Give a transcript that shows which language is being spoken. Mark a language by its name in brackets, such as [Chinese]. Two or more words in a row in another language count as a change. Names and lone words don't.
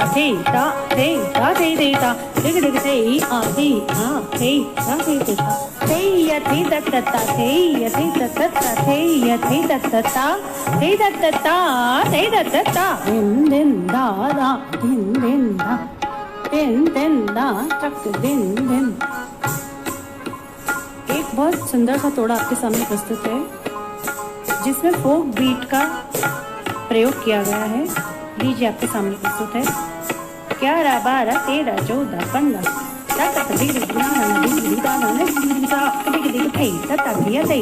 [Hindi] say ta say ta say say ta dig dig say a say a say ta say say ta say ya thi ta ta ta say ya thi ta ta ta say ya thi ta ta ta say ta ta ta say ta ta ta din din da da din da चक दिन दिन। एक बहुत सुंदर सा तोड़ा आपके सामने प्रस्तुत है जिसमें फोक बीट का प्रयोग किया गया है। लीजिए आपके सामने प्रस्तुत है 11 12 13 14 15 तक डिग्री बनाना डिग्री दाना डिग्री सा डिग्री थे तता दिया थे